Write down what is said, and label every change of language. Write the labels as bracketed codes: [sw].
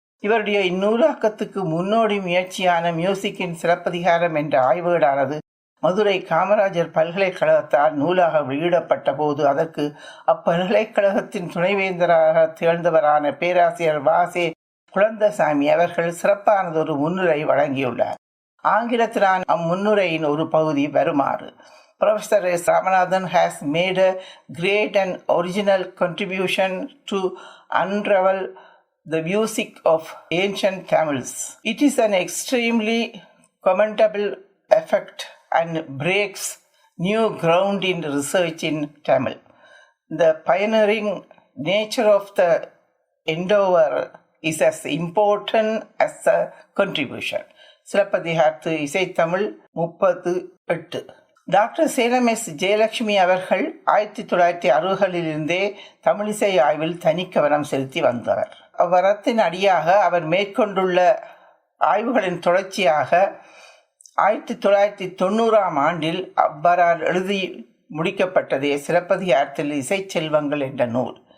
[ta] இவருடைய இந்நூலாக்கத்துக்கு முன்னோடி முயற்சியான மியூசிக்கின் சிலப்பதிகாரம் என்ற ஆய்வுகளானது மதுரை காமராஜர் பல்கலைக்கழகத்தால் நூலாக வெளியிடப்பட்ட போது அதற்கு அப்பல்கலைக்கழகத்தின் துணைவேந்தராக திகழ்ந்தவரான பேராசிரியர் வாசே குழந்தசாமி அவர்கள் சிறப்பானதொரு முன்னுரை வழங்கியுள்ளார். ஆங்கிலத்திலான அம்முன்னுரையின் ஒரு பகுதி வருமாறு: Professor S. [en] Ramanathan has made a great and original contribution to unravel the music of ancient Tamils. It is an extremely commendable effort and breaks new ground in research in Tamil. The pioneering nature of the endeavor is as important as the contribution. [ta] சிலப்பதிகாரத்து இசைத்தமிழ் 38. Doctor Salem S. Jayalakshmi அவர்கள் 1960களிலிருந்தே தமிழிசை ஆய்வில் தனிக்கவனம் செலுத்தி வந்தவர். அவ்வரத்தின் அடியாக அவர் மேற்கொண்டுள்ள ஆய்வுகளின் தொடர்ச்சியாக 1990ஆம் ஆண்டில் அவ்வாறால் எழுதி முடிக்கப்பட்டதே சிலப்பதிகாரத்தில் இசை செல்வங்கள் என்ற நூல்.